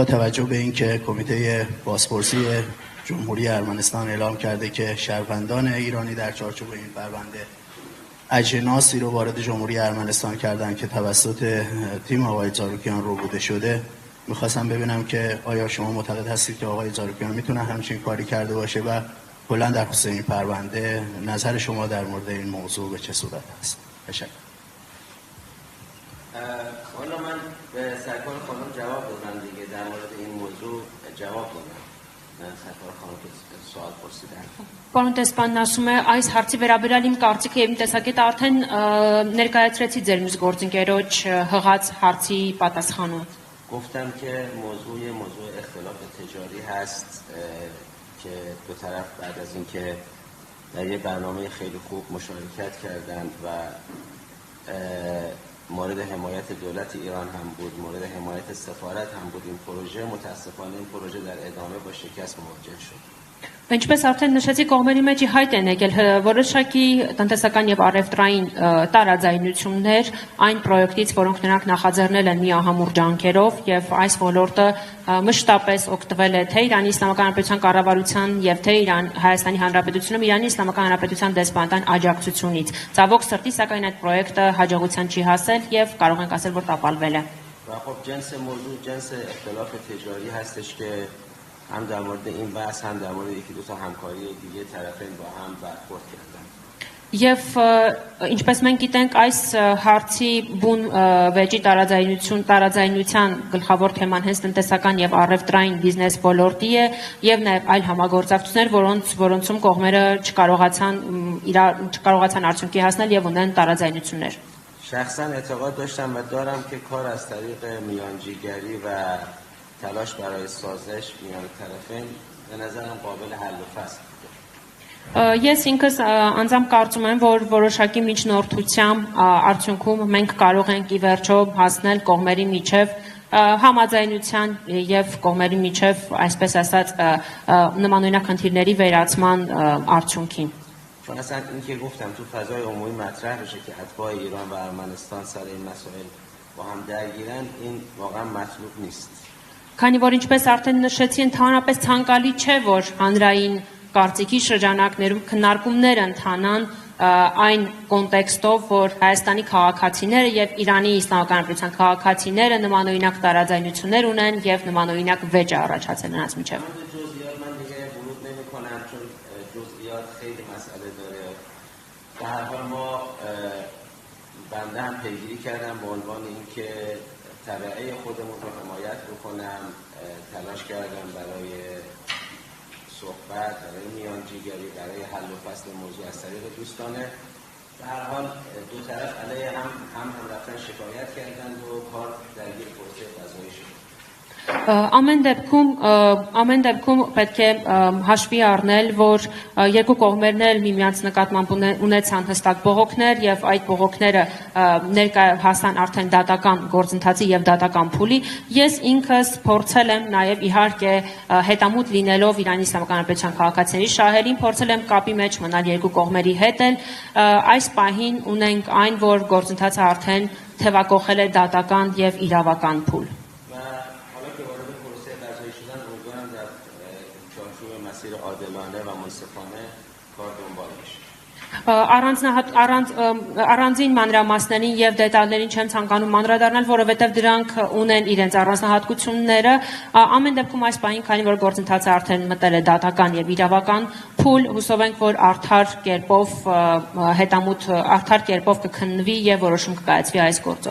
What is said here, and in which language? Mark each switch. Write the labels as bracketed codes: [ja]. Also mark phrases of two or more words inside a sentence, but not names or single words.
[fa] توجه به اینکه کمیته بازپرسی جمهوری ارمنستان اعلام کرده که شهروندان ایرانی در چارچوب این پرونده اجناسی رو وارد جمهوری ارمنستان کردن که توسط تیم آقای زاروکیان ربوده شده، میخواستم ببینم که آیا شما معتقد هستید که آقای زاروکیان میتونه همچین کاری کرده باشه و کلا در خصوص این پرونده نظر شما در مورد این موضوع به چه صورت است؟ تشکر. حالا من به سرکار خانم جواب دادم دیگه، در مورد این موضوع جواب دادم. من سرکار خانم که سوال پرسیدن. [hy] Պարոն Տեսպանն ասում է, այս հարցի վերաբերյալ իմ կարծիքը եւ իմ տեսակետը արդեն ներկայացրեցի ձեր մյուս գործընկերոջ հղած հարցի պատասխանում։ [fa] گفتم که موضوع اختلاف تجاری هست که دو طرف بعد از اینکه در یه برنامه خیلی خوب مشارکت کردند و مورد حمایت دولت ایران هم بود، مورد حمایت سفارت هم بود این پروژه، متاسفانه این پروژه در ادامه با شکست مواجه شد. [hy] Ինչպես արդեն նշեցի, կողմերի մեջ հայտ են եկել որոշակի տնտեսական եւ առևտրային տարաձայնություններ այն պրոյեկտից, որոնք նրանք նախաձեռնել են միահամուռ ջանքերով, եւ այս ոլորտը մշտապես օգտվել է թե Իրանի Իսլամական Հանրապետության կառավարության եւ թե Հայաստանի Հանրապետությունում Իրանի Իսլամական Հանրապետության դեսպանատան աջակցությունից։ Ցավոք սրտի, սակայն այդ պրոյեկտը հաջողության չի հասել եւ կարող ենք ասել, որ տապալվել է։ [fa] و خب جنس موضوع جنس اختلاف تجاری هستش که هم در مورد این بحث هم در مورد یکی دو تا همکاری دیگه طرفین با هم برخورد کردن. [hy] Եվ ինչպես մենք գիտենք, այս հարցի բուն վեճի տարաձայնության գլխավոր թեման հենց տնտեսական եւ առևտրային բիզնես ոլորտի է եւ նաեւ այլ համագործակցություններ, որոնցում կողմերը չկարողացան արդյունքի հասնել եւ ունեն տարաձայնություններ։ [fa] شخصا اعتقاد داشتم و دارم که کار از طریق میانجیگری و تلاش برای سازش میان طرفین به نظرم قابل حل و فصل بوده. [hy] Ես ինքս անձամբ կարծում եմ, որ որոշակի միջնորդությամբ արդյունքում մենք կարող ենք ի վերջո հասնել կողմերի միջև համաձայնության եւ կողմերի միջև, այսպես ասած, նմանօրինակ խնդիրների վերացման արդյունքին։ [fa] چون اصلا این که گفتم تو فضای عمومی مطرح بشه که اتباع ایران و ارمنستان سر این مسائل با هم درگیرن، این واقعا مطلوب نیست. [hy] Քանի որ ինչպես արդեն նշեցի, ընդհանրապես ցանկալի չէ, որ հանրային կարծիքի շրջանակներում քննարկումներ ընթանան այն կոնտեքստով, որ Հայաստանի քաղաքացիները եւ Իրանի Իսլամական Հանրապետության քաղաքացիները նմանօրինակ տարաձայնություններ ունեն եւ նմանօրինակ վեճ է առաջացել նրանց միջեւ։ [fa] من دیگه ورود نمی‌کنم چون جزئیات خیلی مسئله داره. به هر حال ما بنده هم پیگیری کردم به عنوان اینکه طبقه خودمون رو حمایت بکنم، تلاش کردم برای صحبت، برای میانجیگری، برای حل و فصل موضوع از طریق دوستانه. به هر حال دو طرف علیه هم رفتن شکایت کردند و کار درگیر پروسه قضایی شد. [hy] Ամեն դեպքում պետք է հաշվի առնել, որ երկու կողմերն էլ միմյանց նկատմամբ ունեցան հստակ բողոքներ եւ այդ բողոքները ներկա հասան արդեն դատական գործընթացի եւ դատական փուլի։ Ես ինքս փորձել եմ նաեւ իհարկե հետամուտ լինելով Իրանի Իսլամական Հանրապետության քաղաքացիների շահերին, փորձել եմ կապի մեջ մնալ երկու կողմերի հետ էլ։ Այս պահին ունենք այն, որ գործընթացը արդեն թևակողել է դատական եւ իրավական փուլ։ [fa] عادلانه و منصفانه کار دنبال میشه. [hy] Առանձին մանրամասներին եւ դետալներին չեմ ցանկանում անդրադառնալ, որովհետեւ դրանք ունեն իրենց առանձնահատկությունները։ Ամեն դեպքում այս պահին, քանի որ գործընթացը արդեն մտել է դատական եւ իրավական փուլ, հուսով ենք, որ արդար կերպով կքննվի եւ որոշում կկայացվի այս գործով։